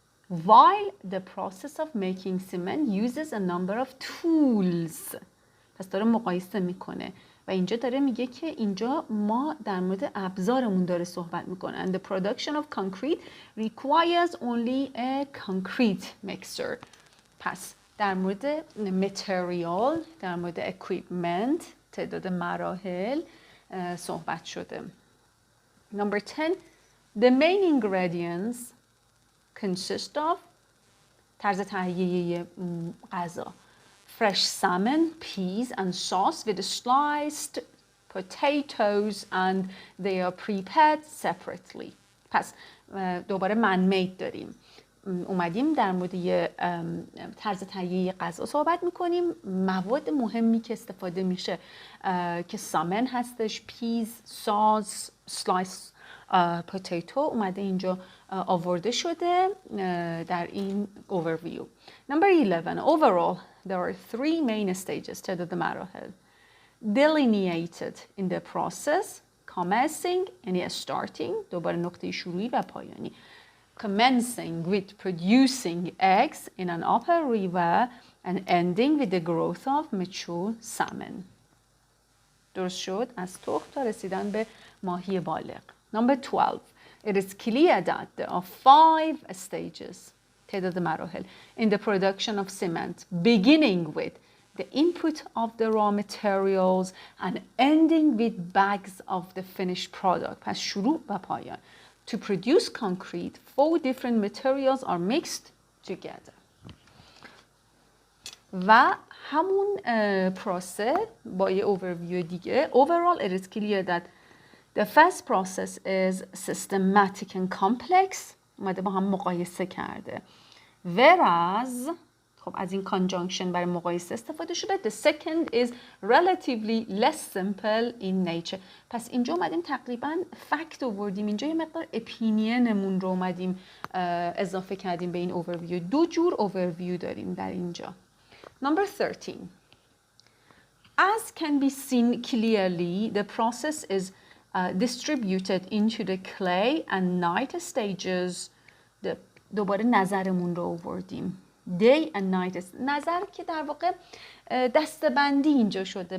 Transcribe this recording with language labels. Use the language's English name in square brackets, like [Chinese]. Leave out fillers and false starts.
[English] While the process of making cement uses a number of tools. [Persian] پس داره مقایسه میکنه و اینجا داره میگه که اینجا ما در مورد ابزارمون داره صحبت میکنه. [English] And the production of concrete requires only a concrete mixer. [Persian] پس در مورد material، در مورد equipment، تعداد مراحل صحبت شده. [English] Number 10, The main ingredients consist of [Persian] طرز تهیه غذا [English] fresh salmon, peas and sauce with sliced potatoes and they are prepared separately. [Persian] پس دوباره man made داریم. اومدیم در مورد یه طرز تهیه غذا صحبت میکنیم. مواد مهمی که استفاده میشه که سامن هستش، پیز، ساس، سلایس پوتیتو اومده اینجا آورده شده در این overview. [English] Number 11. Overall, there are 3 main stages [Persian] تعداد مراحل. [English] Delineated in the process, commencing [Persian] یعنی [English] starting [Persian] دوباره نقطه شروعی و پایانی. [English] Commencing with producing eggs in an upper river and ending with the growth of mature salmon. [Persian] درست شد؟ از تخم تا رسیدن به ماهی بالغ. [English] Number 12. It is clear that there are 5 stages [Persian] تعداد مراحل [English] in the production of cement, beginning with the input of the raw materials and ending with bags of the finished product. [Persian] پس شروع و پایان. [English] To produce concrete, 4 different materials are mixed together. [Persian] و همون پروسه با یه overview دیگه. [English] Overall, it is clear that the first process is systematic and complex. [Persian] اومده با هم مقایسه کرده. Whereas خب از این conjunction برای مقایسه استفاده شده. [English] The second is relatively less simple in nature. [Persian] پس اینجا اومدیم تقریبا فکت آوردیم. اینجا یه مقدار اپینینمون رو اومدیم اضافه کردیم به این overview. 2 جور overview داریم در اینجا. [English] Number 13. As can be seen clearly, the process is distributed into the clay and night stages. [Persian] دوباره نظرمون رو آوردیم. [English] Day and night. [Persian] نظر که در واقع دسته‌بندی اینجا شده.